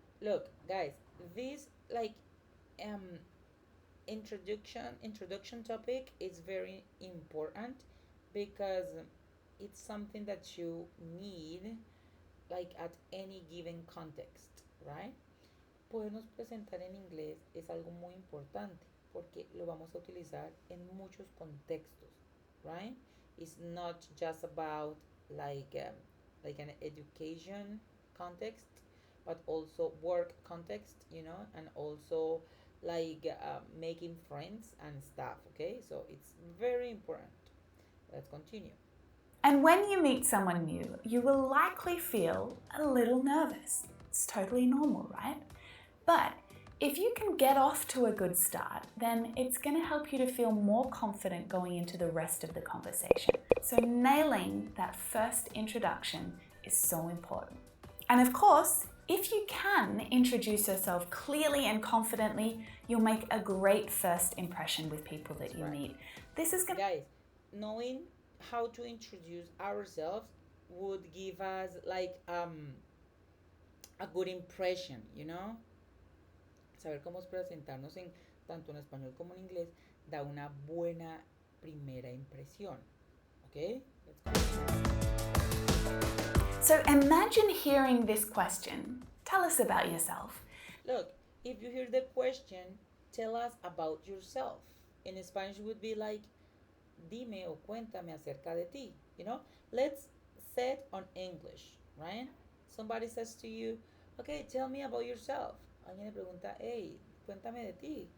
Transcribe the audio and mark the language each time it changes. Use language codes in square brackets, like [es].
[en] Look, guys, this like um introduction topic is very important because it's something that you need like at any given context, right? [es] Podernos presentar en inglés es algo muy importante porque lo vamos a utilizar en muchos contextos, right? [en] It's not just about like an education context, but also work context, and also making friends and stuff. Okay, so it's very important. Let's continue. And when you meet someone new, you will likely feel a little nervous. It's totally normal, right? But if you can get off to a good start, then it's going to help you to feel more confident going into the rest of the conversation. So nailing that first introduction is so important. And of course, if you can introduce yourself clearly and confidently, you'll make a great first impression with people that you meet. This is going to... Guys, knowing how to introduce ourselves would give us a good impression, [es] Saber cómo presentarnos en tanto en español como en inglés da una buena primera impresión. [en] Okay? Let's go. So imagine hearing this question. Tell us about yourself. Look, if you hear the question, tell us about yourself. In Spanish would be like, [es] dime o cuéntame acerca de ti. [en] Let's set on English, right? Somebody says to you, okay, tell me about yourself. [es] Alguien le pregunta, hey, cuéntame de ti.